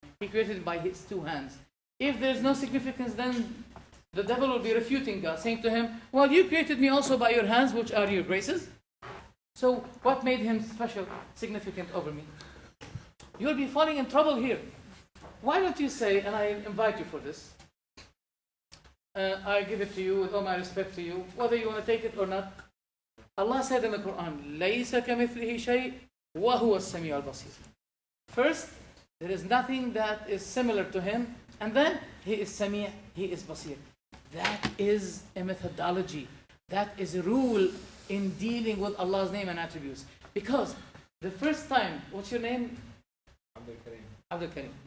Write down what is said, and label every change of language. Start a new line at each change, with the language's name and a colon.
English: He created by his two hands. If there's no significance, then the devil will be refuting God, saying to him, well, you created me also by your hands, which are your graces. So what made him special, significant over me? You'll be falling in trouble here. Why don't you say, and I invite you for this, I give it to you with all my respect to you, whether you want to take it or not.
Arabic: Allah said in the Quran, لَيْسَ كَمِثْلِهِ شَيْءٍ وَهُوَ السَّمِيعُ الْبَصِيرُ.
English: First, there is nothing that is similar to him, and then he is Sami', he is Basir. That is a methodology. That is a rule in dealing with Allah's name and attributes. Because the first time, what's your name? Abdul Karim.